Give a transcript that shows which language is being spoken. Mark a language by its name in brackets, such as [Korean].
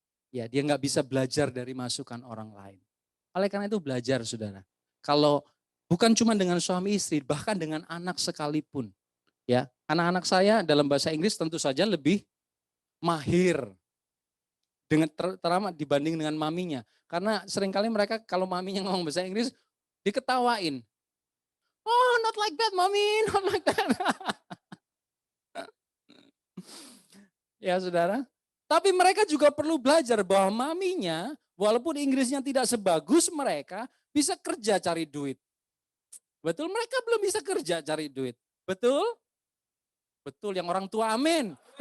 [Indonesian] Ya, dia nggak bisa belajar dari masukan orang lain. Oleh karena itu belajar, saudara. Kalau bukan cuma dengan suami istri, bahkan dengan anak sekalipun. Ya, anak-anak saya dalam bahasa Inggris tentu saja lebih mahir dengan terutama dibanding dengan maminya. Karena seringkali mereka kalau maminya ngomong bahasa Inggris diketawain. [English] Oh, not like that, mommy, not like that. [Indonesian] Ya, saudara. Tapi mereka juga perlu belajar bahwa maminya, walaupun Inggrisnya tidak sebagus mereka, bisa kerja cari duit. Betul, mereka belum bisa kerja cari duit. Betul? Betul, yang orang tua amin.